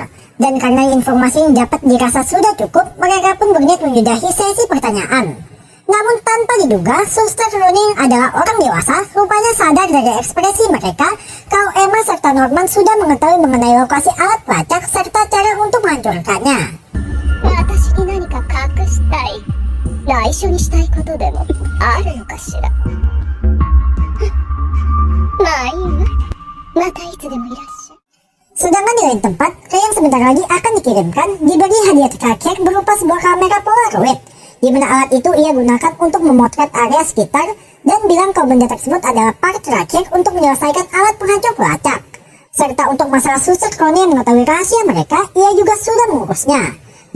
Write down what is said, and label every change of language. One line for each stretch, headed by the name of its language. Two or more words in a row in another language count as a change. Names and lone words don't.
Indonesian: Dan karena informasi yang dapat dirasa sudah cukup, mereka pun berniat menyudahi sesi pertanyaan. Namun tanpa diduga, Suster Crone adalah orang dewasa rupanya sadar dari ekspresi mereka kalau Emma serta Norman sudah mengetahui mengenai lokasi alat pelacak serta cara untuk menghancurkannya.
Japanese: 私に何か隠したい。内緒にしたいことでもあるのかしら。まあいいわ。またいつでもいらっしゃい。
Indonesian: Sedangkan di lain tempat, Ray yang sebentar lagi akan dikirimkan diberi hadiah terakhir berupa sebuah kamera Polaroid, di mana alat itu ia gunakan untuk memotret area sekitar dan bilang kalau benda tersebut adalah part terakhir untuk menyelesaikan alat penghancur pelacak. Serta untuk masalah Suster Crone yang mengetahui rahasia mereka, ia juga sudah mengurusnya.